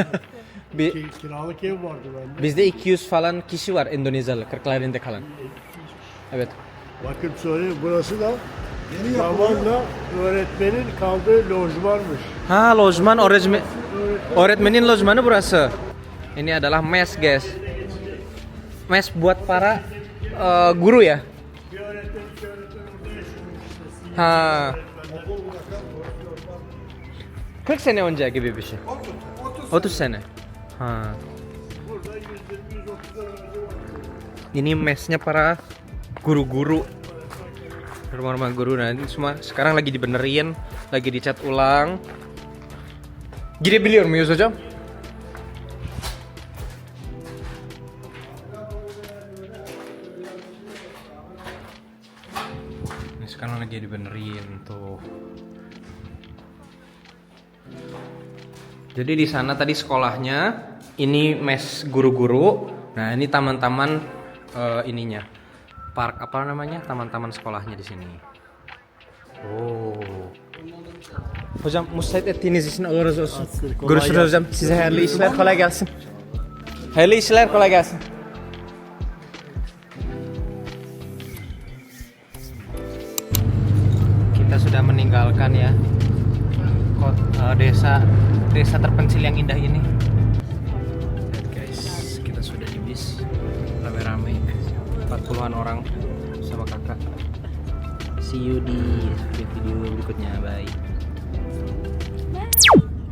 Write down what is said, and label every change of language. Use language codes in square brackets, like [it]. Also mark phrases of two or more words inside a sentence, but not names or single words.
[tr] Yani. Kiralık ev vardı bende. Bizde 200 falan kişi var Endonezyalı, Kırklareli'nde kalan. Evet. Bakın söyleyeyim, burası da Yeni yapılıyor. zamanla öğretmenin kaldığı lojmanmış. Ha, lojman öğretmenin lojmanı burası. [id] Ini adalah mes, guys. Mes buat para guru ya. [tr] Bir öğretmen, iki öğretmen orada yaşıyormuş. Ha. 40 sene önce gibi bir şey. 30 sene. Ha. Burada 120-130 öğrenci var. [id] Ini mesnya para guru-guru. Rumah-rumah guru. Nah, ini semua sekarang lagi dibenerin, lagi dicat ulang. [tr] Gidebiliyor muyuz hocam? [id] Ini sekarang lagi dibenerin tuh. Jadi di sana tadi sekolahnya, ini mes guru-guru. Nah, ini taman-taman ininya. Park apa namanya? Taman-taman sekolahnya di sini. Oh. [tr] Hocam müsait ettiğiniz için Allah razı olsun. Görüşürüz hocam. Size hayırlı işler, kolay gelsin. Hayırlı işler, kolay gelsin. [id] Kita sudah meninggalkan ya desa terpencil yang indah ini. Lihat guys, kita sudah di bis rame-rame 40-an orang sama kakak. [en] See you [id] di video berikutnya, bye.